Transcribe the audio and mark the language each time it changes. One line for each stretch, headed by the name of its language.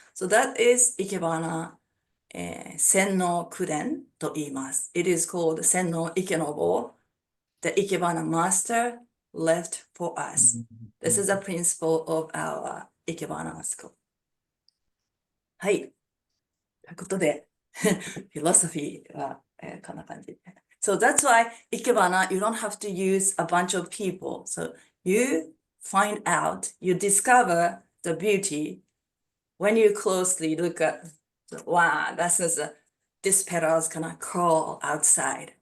English: So that is Ikebana Senno Kuden to iimasu. It is called Senno Ikenobo, the Ikebana master left for us. This is a principle of our Ikebana school.
Japanese: はい。ということで、philosophy は、こんな感じ。
English: So that's why Ikebana, you don't have to use a bunch of people. So you find out, you discover the beauty when you closely look at, wow, this petal's gonna crawl outside.